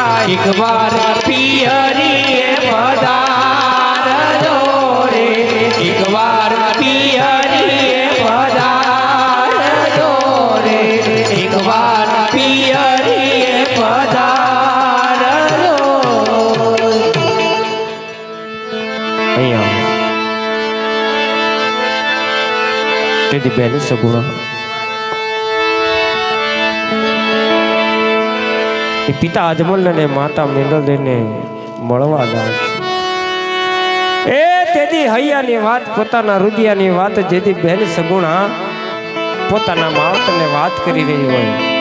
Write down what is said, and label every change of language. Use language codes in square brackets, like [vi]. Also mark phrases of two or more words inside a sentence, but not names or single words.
[raj] एक बार पियरिए पधार जोरे एक बार पियरिए पधार जोरे एक बार पियरिए पधार जोरे [gu] અહીંયા તેની બેન સગુણા એ પિતા અજમલ ને માતા મેંડલ ને મળવા જાય છે એ તેદી હૈયાની વાત પોતાના રુદિયાની વાત જેથી બેન સગુણા પોતાના માવતરને વાત કરી રહી હોય